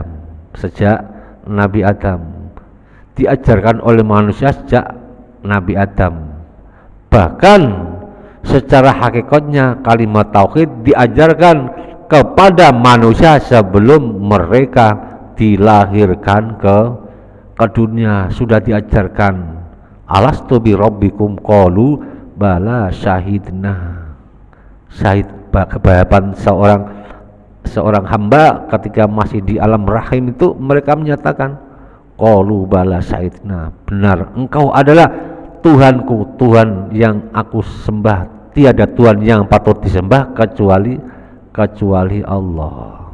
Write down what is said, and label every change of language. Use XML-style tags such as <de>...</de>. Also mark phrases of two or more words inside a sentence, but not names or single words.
<id>Sejak Nabi Adam diajarkan oleh manusia, sejak Nabi Adam. Bahkan secara hakikatnya kalimat tauhid diajarkan kepada manusia sebelum mereka dilahirkan ke dunia. Sudah diajarkan,</id> <ar>alastu bi rabbikum qalu bala syahidna.</ar> <id>Syahid kehadapan seorang hamba ketika masih di alam rahim itu, mereka menyatakan</id> <ar>qalu bala syahidna,</ar> <id>benar engkau adalah Tuhanku, Tuhan yang aku sembah, tiada Tuhan yang patut disembah kecuali Allah.</id>